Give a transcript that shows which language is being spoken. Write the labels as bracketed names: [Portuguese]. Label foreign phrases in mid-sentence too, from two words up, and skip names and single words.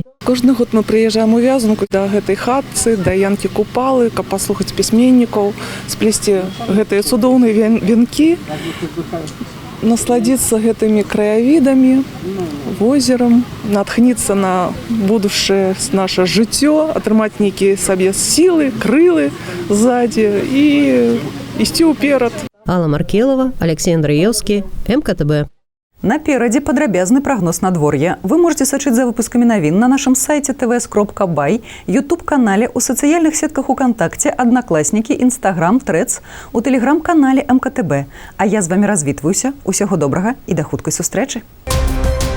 [Belarusian] Кожны год мы прыязджаем у вязанку да гэтай хатцы, да янкі купалы, каб паслухаць пісьменнікаў, сплесці гэтыя цудоўныя вянкі, насладзіцца гэтымі краявідамі, возерам, натхніцца на будучае наша жыццё, атрымаць нейкія сабе сілы, крылы ззаді і ісці ўперад. Алла Маркелова, Алексей Андреевский, МКТБ. Наперадзе падрабязны прагноз надвор'я. [Russian] Вы можете [Belarusian] сачыць за выпускамі навін на нашым сайце tvs.by, YouTube-канале, у сацыяльных сетках УКонтакце, Аднакласнікі, Інстаграм, Трэц, у тэлеграм-канале МКТБ. А я з вамі развітваюся. Усяго добрага і да хуткай сустрэчы.